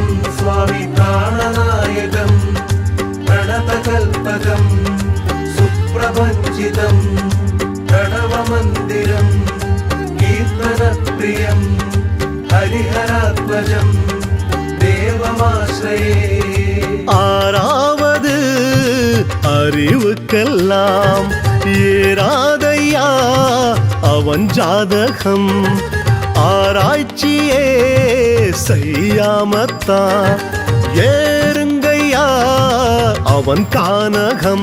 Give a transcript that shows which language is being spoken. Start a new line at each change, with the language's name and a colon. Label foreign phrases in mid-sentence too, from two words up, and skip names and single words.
Sanskrit: स्वामी प्राणनायकं प्रणतकल्पकं सुप्रभञ्जितं प्रणवमन्दिरं कीर्तनप्रियं हरिहरात्मजं देवमाश्रये.
Tamil: ஆறாவது அறிவுக்கெல்லாம் ஏறாதையா அவன் ஜாதகம், ஆராய்ச்சியே செய்யாமத்தான் ஏறுங்கையா அவன் கானகம்.